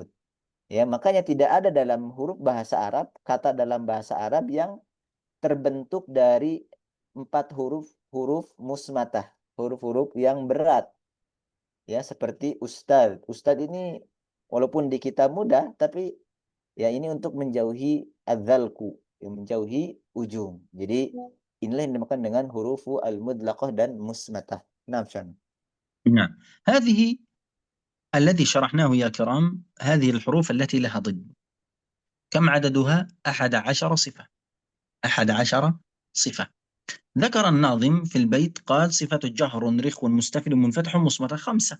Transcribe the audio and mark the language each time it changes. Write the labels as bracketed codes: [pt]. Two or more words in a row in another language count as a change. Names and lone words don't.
[id] Ya, makanya tidak ada dalam huruf bahasa Arab, kata dalam bahasa Arab yang terbentuk dari 4 huruf musmatah, huruf-huruf yang berat. Ya, seperti ustaz. Ustaz ini walaupun di kita mudah, tapi ya ini untuk menjauhi adzalku, menjauhi ujung. Jadi inilah yang dinamakan dengan [ar] حروف المذلقة [id] dan musmatah. Nah, Syan. [ar] نعم. هذه الذي شرحناه يا كرام، هذه الحروف التي لها ضد. كم عددها؟ 11 صفة. 11 صفة. ذكر الناظم في البيت قال صفة جهر، رخو، مستفل، منفتح، مصمت، 5.